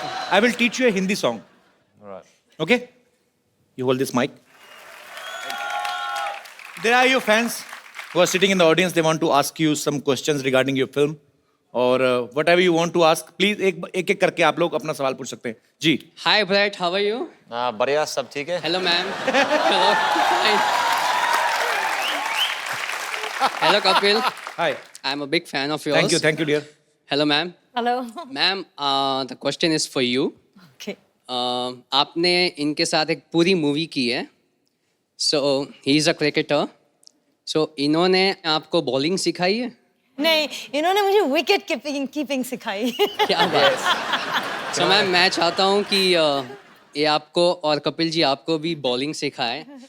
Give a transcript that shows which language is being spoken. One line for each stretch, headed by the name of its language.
English: I will teach you a Hindi song. All right. Okay? You hold this mic. There are your fans who are sitting in the audience. They want to ask you some questions regarding your film.
Hindi: और
English: whatever you want to ask, please
Hindi: एक एक करके आप लोग अपना सवाल पूछ सकते हैं. जी.
English: Hi Brett, how are you?
Hindi: बढ़िया सब ठीक है?
English: Hello ma'am. Hello. Hi. Hello Kapil. Hi. I'm a big fan of yours. Thank you dear. Hello ma'am. Hello. Ma'am, the question is for you. Okay.
Hindi: आपने इनके साथ एक पूरी movie की है.
English: So he is a cricketer. So
Hindi: इन्होंने आपको bowling सिखाई है? नहीं, इन्होंने मुझे विकेट कीपिंग सिखाई. क्या बात.
English: So
Hindi: मैम मैं चाहता हूँ कि ये आपको और कपिल जी आपको भी बॉलिंग सिखाए.